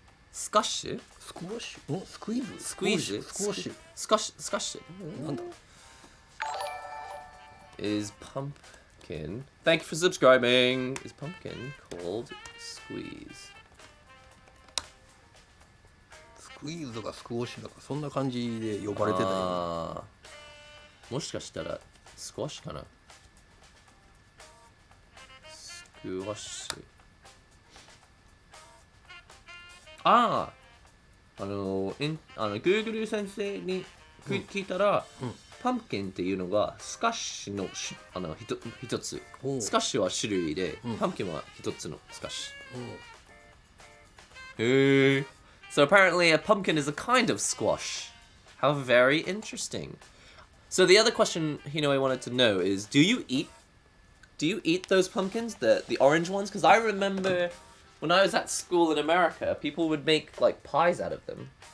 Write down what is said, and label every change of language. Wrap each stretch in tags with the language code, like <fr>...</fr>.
<en>Squash? Squash? スクイーズ Squeeze? Squash? Squash?</en> <ja>なんだ</ja> <en>Is pumpkin. pumpkin? Thank you for subscribing. Is pumpkin called squeeze?</en> <ja>スクイーズとかスクウォッシュとかそんな感じで呼ばれてたよ。あー、もしかしたらスクワッシュかな。スクワッシュ。ああ、Google 先生に聞いたら、パンプキンっていうのがスカッシュの一つ。スカッシュは種類で、パンプキンは一つのスカッシュ。へえ。</ja> <en>So apparently a pumpkin is a kind of squash. How very interesting. So the other question I wanted to know is, do you eat those pumpkins, the orange ones? Because I remember when I was at school in America, people would make like pies out of them.</en>